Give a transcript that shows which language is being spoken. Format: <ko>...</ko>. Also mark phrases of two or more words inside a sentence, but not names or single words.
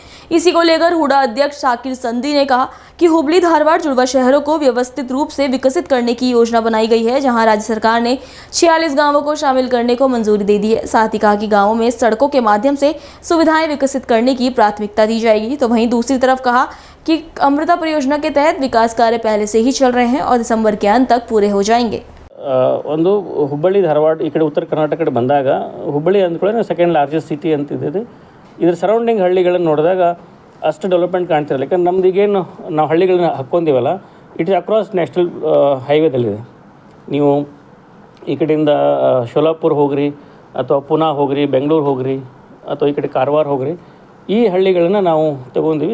<hi>इसी को लेकर हुडा अध्यक्ष शाकिर संधी ने कहा कि हुबली धारवाड़ जुड़वा शहरों को व्यवस्थित रूप से विकसित करने की योजना बनाई गई है, जहां राज्य सरकार ने 46 गांवों को शामिल करने को मंजूरी दे दी है। साथ ही कहा कि गाँवों में सड़कों के माध्यम से सुविधाएं विकसित करने की प्राथमिकता दी जाएगी। तो वहीं दूसरी तरफ कहा कि अमृता परियोजना के तहत विकास कार्य पहले से ही चल रहे हैं और दिसंबर के अंत तक पूरे हो जाएंगे।</hi> <kn>ಒಂದು ಹುಬ್ಬಳ್ಳಿ ಧಾರವಾಡ ಈ ಕಡೆ ಉತ್ತರ ಕರ್ನಾಟಕ ಕಡೆ ಬಂದಾಗ ಹುಬ್ಬಳ್ಳಿ ಅಂದ್ಕೊಳ್ಳಿ</kn> <en>second largest city</en> <kn>ಅಂತಿದೆ. ಇದ್ರ ಸರೌಂಡಿಂಗ್ ಹಳ್ಳಿಗಳನ್ನು ನೋಡಿದಾಗ ಅಷ್ಟು ಡೆವಲಪ್ಮೆಂಟ್ ಕಾಣ್ತಿರಲ್ಲ. ಯಾಕಂದ್ರೆ ನಮ್ದು ಈಗೇನು ನಾವು ಹಳ್ಳಿಗಳನ್ನ ಹಾಕ್ಕೊಂಡಿವಲ್ಲ,</kn> <en>it is across national</en> <kn>ಹೈವೇದಲ್ಲಿದೆ. ನೀವು ಈ ಕಡೆಯಿಂದ ಶೋಲಾಪುರ ಹೋಗ್ರಿ ಅಥವಾ ಪುನಾ ಹೋಗ್ರಿ, ಬೆಂಗಳೂರು ಹೋಗ್ರಿ ಅಥವಾ ಈ ಕಡೆ ಕಾರವಾರ ಹೋಗ್ರಿ, ಈ ಹಳ್ಳಿಗಳನ್ನು ನಾವು ತೊಗೊಂಡಿವಿ.</kn>